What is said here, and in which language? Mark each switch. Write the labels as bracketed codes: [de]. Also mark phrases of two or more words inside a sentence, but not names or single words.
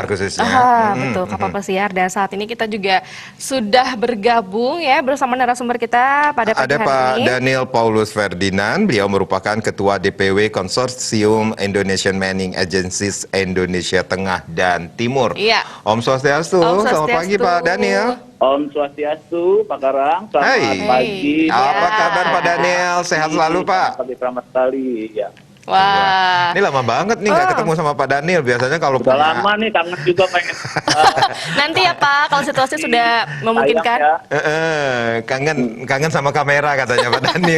[id] pesiar khususnya. betul kapal pesiar dan saat ini kita juga sudah bergabung ya bersama narasumber kita pada pagi Ada hari Pak ini. Daniel Paulus Ferdinand, beliau merupakan Ketua DPW Konsorsium Indonesian Mining Agencies Indonesia Tengah dan Timur. Iya. Om Swastiastu, Om selamat pagi Swastiastu. Pak Daniel. Om Swastiastu, Pak Karang. Selamat Hai, pagi. apa ya. kabar Pak Daniel? Sehat selalu Pak? Selamat pagi, selamat sekali. Ya. Wah. Ini lama banget nih nggak ketemu sama Pak Daniel. Biasanya kalau Udah punya- lama nih, kangen juga pengen. Nanti ya Pak, kalau situasi sudah memungkinkan. Sayang kangen sama kamera katanya Pak Daniel.